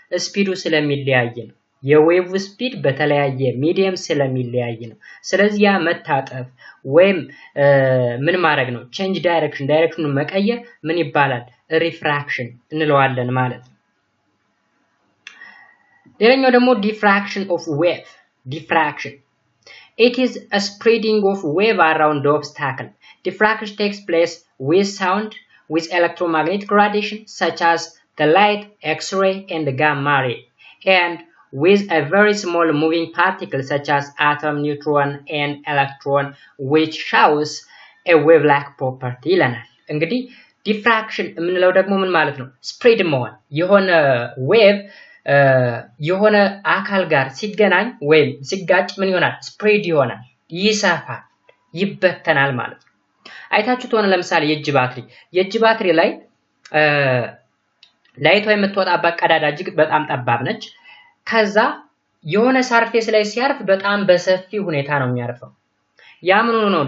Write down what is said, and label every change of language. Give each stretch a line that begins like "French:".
Amharic: ስፒዱ ስለሚለያይ ነው። የዌቭ ስፒድ በተለያየ ሚዲየም ስለሚለያይ ነው። ስለዚህ ያ መታጠፍ ወይም ምን ማድረግ ነው? ቼንጅ ዳይሬክሽኑን መቀየር ምን ይባላል? ሪፍራክሽን እንለዋለን ማለት ነው። ሌላኛው ደግሞ ዲፍራክሽን ኦፍ ዌቭ። ዲፍራክሽን
English: it is a spreading of wave around the obstacle. Diffraction takes place with sound, with electromagnetic radiation such as the light, X-ray and the gamma ray, and with a very small moving particle such as atom, neutron and electron, which shows a wave-like property
Amharic: ይለናል። እንግዲህ ዲፍራክሽን የምንለው ደግሞ ምን ማለት ነው? ስፕሬድ መሆን የሆነ ዌቭ የሆነ አካል ጋር ሲገናኝ ወይም ሲጋጭ ምን ይሆናል? ስፕሬድ ይሆናል፣ ይሰፋል፣ ይበተናል ማለት ነው። አይታችሁት ሆነ ለምሳሌ የእጅ ባትሪ ላይ ላይቷ የምትወጣባት ቀዳዳ እጅግ በጣም ጠባብ ነች። ከዛ የሆነ ሰርፌስ ላይ ሲያርፍ በጣም በሰፊ ሁኔታ ነው የሚያርፈው። ያ ምን ሆኖ ነው?